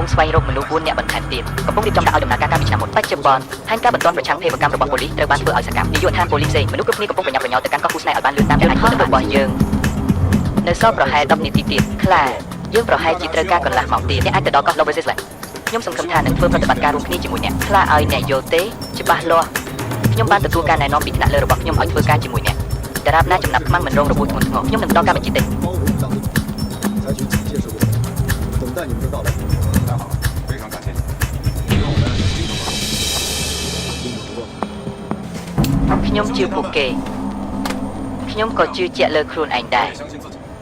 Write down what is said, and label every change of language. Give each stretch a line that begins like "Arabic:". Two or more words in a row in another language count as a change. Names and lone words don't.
Khmer: ស្វែងរកមនុស្ស4នាក់បន្ថែមទៀតកំពុងរៀបចំដាក់ឲ្យដំណើរការកាលពីឆ្នាំមុនបច្ចុប្បន្នផែនការបន្តប្រឆាំងភេរវកម្មរបស់ប៉ូលីសត្រូវបានធ្វើឲ្យសកម្មនាយកដ្ឋានប៉ូលីសផ្សេងមនុស្សគ្រប់គ្នាកំពុងប្រញាប់ប្រញាល់ទៅកាន់កោះគូស្នេហ៍ឲ្យបានលឿនតាមដែលអាចធ្វើទៅរបស់យើងនៅសល់ប្រហែល10នាទីទៀតខ្លាយើងប្រហែលជាត្រូវការកន្លះម៉ោងទៀតអ្នកអាចទៅដល់កោះ Lover's Island ខ្ញុំសង្ឃឹមថានឹងធ្វើប្រតិបត្តិការរួមគ្នាជាមួយអ្នកខ្លាឲ្យអ្នកយល់ទេច្បាស់លាស់ខ្ញុំបានទទួលការណែនាំពីថ្នាក់លើរបស់ខ្ញុំឲ្យធ្វើការជាមួយអ្នកតារាបណាចំណាប់ខ្មាំងមិនរងរបួសធ្ងន់ធ្ងរខ្ញុំនឹងបន្តការបញ្ជាទេ
Chinese: 采取警戒手段，等待你们的到来。太好了，非常感谢你。以后我们一定能英勇不
Khmer: ខ្ញុំជឿពួកគេខ្ញុំក៏ជឿជាក់លើខ្លួនឯងដែរ
Chinese: 相信自己。